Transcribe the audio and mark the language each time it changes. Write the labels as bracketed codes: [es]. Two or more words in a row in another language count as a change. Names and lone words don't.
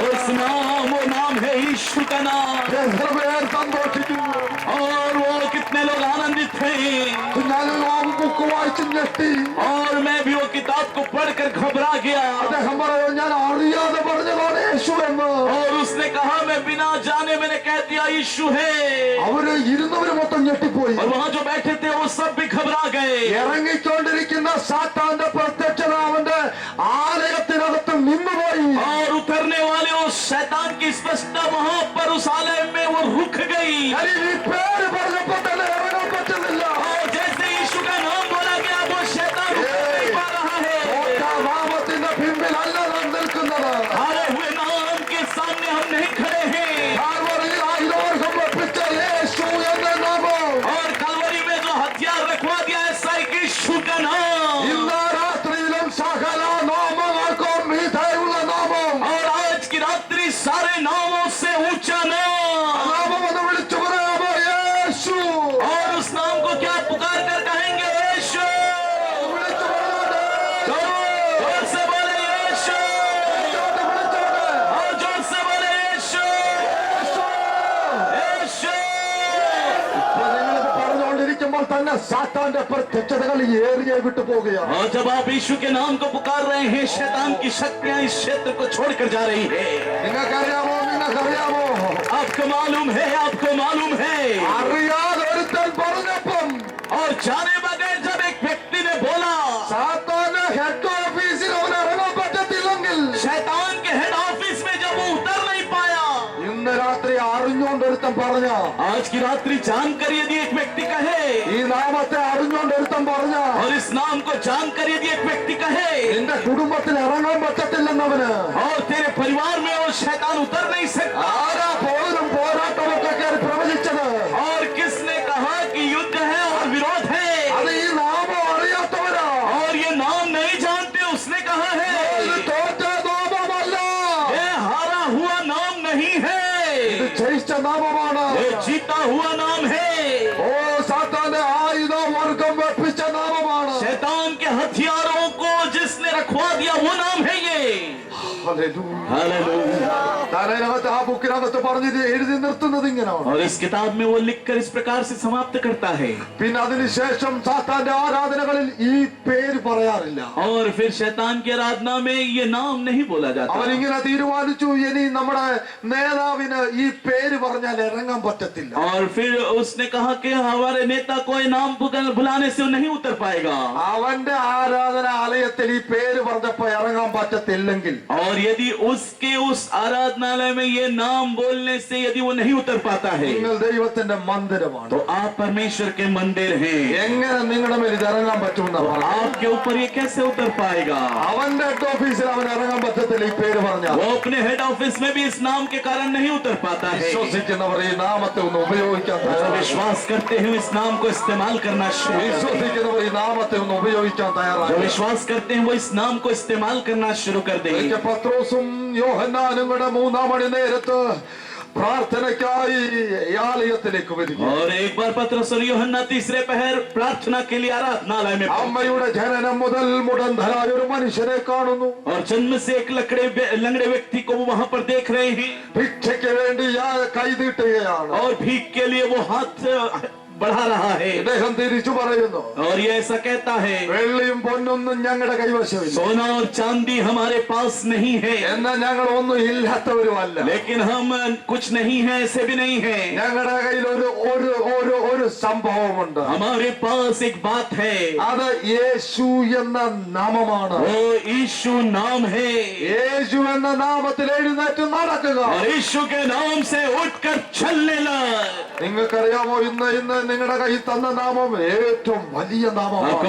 [hi] उस वो नाम है यीशु का नाम. [ml] എത്ര പേർ സന്തോഷിക്കുന്നു. [hi] और वो कितने लोग आनंदित थे. [ml] ഞാൻ ആ ബുക്ക് വായിച്ച് ഞെട്ടി. [hi] और मैं भी वो किताब को पढ़कर घबरा गया. [ml] അദ്ദേഹം പറയും, ഞാൻ അറിയാതെ പറഞ്ഞതാണ് യേശു എന്ന്. [hi] उसने कहा मैं बिना जाने मैंने कह दिया यीशु है। [ml] അവര് ഇരുന്നവര് മൊത്തം ഞെട്ടിപ്പോയി. [hi] और वहां जो बैठे थे वो सब भी घबरा गए। [ml] ഇറങ്ങിക്കൊണ്ടിരിക്കുന്ന സാത്താന്റെ പ്രത്യക്ഷത അവന്റെ ആലയത്തിനകത്ത് നിന്നുപോയി. [hi] और उतरने वाले उस शैतान की स्पष्टता वहां पर उस आलय में वो रुक गई। [ml] കാര്യം ഈ പേര് പറഞ്ഞപ്പോ തന്നെ ഇറങ്ങാൻ പറ്റുന്നില്ല. [hi] और जैसे यीशु का नाम बोला गया वो शैतान उतर नहीं पा रहा है। [ml] നാമത്തിന്റെ പിമ്പിലല്ല നാം നിൽക്കുന്നത്. [hi] हारे हुए नाम के सामने हम नहीं खड़े हैं। [ml] കാൽവറിയിൽ 1000 വർഷം വെപ്പിച്ച യേശു എന്ന നാമം [hi] और कलवरी में जो हथियार रखवा दिया है साइक यीशु का नाम। [ml] ഇന്ന് രാത്രിയിലും സകല നാമങ്ങൾക്കും മീതെയുള്ള നാമം. [hi] और आज की रात्रि सारे नामों से ऊंचा नाम। [ml] നാമം എന്ന് വിളിച്ചു പറയാമോ? യേശു. [hi] और उस नाम को क्या पुकार कर कहेंगे? यीशु। [ml] വിളിച്ചു പറയാതെ. [hi] जोर से बोले यीशु। [ml] വിളിച്ചോട്ടെ. [hi] और जोर से बोले यीशु। यीशु। [ml] ഇപ്പൊ നിങ്ങളിത് പറഞ്ഞുകൊണ്ടിരിക്കുമ്പോൾ തന്നെ സാത്താന്റെ പ്രത്യക്ഷതകൾ ഏറിയെ വിട്ടു പോകുകയാണ്. [hi] और जब आप यीशु के नाम को पुकार रहे हैं शैतान की शक्तियां इस क्षेत्र को छोड़कर जा रही है। [ml] നിങ്ങൾക്കറിയാമോ? നിങ്ങൾക്കറിയാമോ? [hi] आपको मालूम है, आपको मालूम है। [ml] അറിയാതെ ഒരുത്തൻ പറഞ്ഞപ്പം [hi] और जाने बगैर जब एक व्यक्ति ने बोला [ml] സാത്താന്റെ [en] head office [ml] അവൻ ഇറങ്ങാൻ പറ്റത്തില്ലെങ്കിൽ [hi] शैतान के [en] head office [hi] में जब वो उतर नहीं पाया। [ml] ഇന്ന് രാത്രി അറിഞ്ഞുകൊണ്ട് ഒരുത്തൻ പറഞ്ഞ [hi] आज की रात्रि जानकर यदि एक व्यक्ति कहे [ml] ഈ നാമത്തെ അറിഞ്ഞുകൊണ്ട് ഒരുത്തൻ പറഞ്ഞ [hi] और इस नाम को जानकर यदि एक व्यक्ति कहे [ml] നിന്റെ കുടുംബത്തിൽ ഇറങ്ങാൻ പറ്റത്തില്ലെന്നവന് [hi] और तेरे परिवार में वो शैतान उतर नहीं सकता। [ml] ആരാ പോരും പോരാട്ടമൊക്കെ കയറി പ്രവചിച്ചത്? [hi] और किसने कहा कि युद्ध है और विरोध है? [ml] അത് ഈ നാമം അറിയാത്തവരാ. [hi] और ये नाम नहीं जानते उसने कहा [ml] ഇത് [hi] है। [ml] തോറ്റ നാമമല്ല, [hi] ये हारा हुआ नाम नहीं है, [ml] ഇത് ജയിച്ച നാമമാണ്. [hi] ये जीता हुआ नाम है। [ml] ഓ സാത്താന്റെ ആയുധ വർഗം വെപ്പിച്ച നാമമാണ്. [hi] शैतान के हथियारों को जिसने रखवा दिया वो नाम है ये। [ml] ഹല്ലേലൂയ. [hi] हालेलुया। [ml] തലയിനകത്ത് ആ ബുക്കിനകത്ത് പറഞ്ഞത് എഴുതി നിർത്തുന്നത് ഇങ്ങനെയാണ്. [hi] और इस किताब में वो लिखकर इस प्रकार से समाप्त करता है। [ml] പിന്നെ അതിനുശേഷം സാത്താന്റെ ആരാധനകളിൽ ഈ പേര് പറയാറില്ല. [hi] और फिर शैतान की आराधना में ये नाम नहीं बोला जाता। [ml] അവൻ ഇങ്ങനെ തീരുമാനിച്ചു, ഇനി നമ്മുടെ നേതാവിന് ഈ പേര് പറഞ്ഞാൽ ഇറങ്ങാൻ പറ്റത്തില്ല. [hi] और फिर उसने कहा कि हमारे नेता को ये नाम बुलाने से वो नहीं उतर पाएगा। [ml] അവന്റെ ആരാധന ആലയത്തിൽ ഈ പേര് പറഞ്ഞപ്പോ ഇറങ്ങാൻ പറ്റത്തില്ലെങ്കിൽ [hi] और यदि उसके उस आराधनालय में ये नाम बोलने से यदि वो नहीं उतर पाता है [ml] നിങ്ങൾ ദൈവത്തിന്റെ മന്ദിരമാണ്. [hi] तो आप परमेश्वर के मंदिर हैं। [ml] എങ്ങനെ നിങ്ങളുടെ മേൽ ഇത് ഇറങ്ങാൻ പറ്റുമെന്ന് [hi] तो आपके ऊपर ये कैसे उतर पाएगा? [ml] അവന്റെ [en] head office [ml] അവൻ ഇറങ്ങാൻ പറ്റത്തില്ല ഈ പേര് പറഞ്ഞാൽ. [hi] वो अपने [en] head office [hi] में भी इस नाम के कारण नहीं उतर पाता है। [ml] വിശ്വസിക്കുന്നവർ ഈ നാമത്തെ ഒന്ന് ഉപയോഗിക്കാൻ [hi] जो [ml] തയ്യാറാണ്. [hi] विश्वास करते हैं इस नाम को इस्तेमाल करना शुरू कर दें। [ml] വിശ്വസിക്കുന്നവർ ഈ നാമത്തെ ഒന്ന് ഉപയോഗിക്കാൻ [hi] जो [ml] തയ്യാറാണ്. [hi] विश्वास करते हैं वो इस नाम को इस्तेमाल करना शुरू कर दें। [ml] ഒരിക്കൽ പത്രോസും യോഹന്നാനും കൂടെ 3 മണി നേരത്ത് പ്രാർത്ഥനയ്ക്കായി ഈ ആലയത്തിലേക്ക് വരിക. [hi] और एक बार पतरस और यूहन्ना तीसरे पहर प्रार्थना के लिए आराधनालय में पहुंचे। [ml] അമ്മയുടെ ജനനം മുതൽ മുടന്തരായ ഒരു മനുഷ്യനെ കാണുന്നു. [hi] और जन्म से एक लंगड़े व्यक्ति को वो वहां पर देख रहे हैं। [ml] ഭിക്ഷയ്ക്ക് വേണ്ടി കൈ നീട്ടുകയാണ്. [hi] और भीख के लिए वो हाथ बढ़ा रहा है। [ml] ഇദ്ദേഹം തിരിച്ചു പറയുന്നു, [hi] और ये ऐसा कहता है [ml] വെള്ളിയും പൊന്നൊന്നും ഞങ്ങളുടെ കൈവശമില്ല, [hi] सोना और चांदी हमारे पास नहीं है, [ml] എന്നാൽ ഞങ്ങൾ ഒന്നും ഇല്ലാത്തവരുമല്ല. [hi] लेकिन हम कुछ नहीं है ऐसे भी नहीं है। [ml] ഞങ്ങളുടെ കയ്യിൽ ഒരു സംഭവമുണ്ട്. [hi] हमारे पास एक बात है, [ml] അത് യേശു എന്ന നാമമാണ്. [hi] वो यीशु नाम है। [ml] യേശു എന്ന നാമത്തിൽ എഴുന്നേറ്റ് നടക്കുക. [hi] और यीशु के नाम से उठकर चलने लग। [ml] നിങ്ങൾക്കറിയാമോ, ഇന്ന് നിങ്ങളുടെ കയ്യിൽ തന്ന നാമം ഏറ്റവും വലിയ [hi] आपको [ml] നാമമാണ്.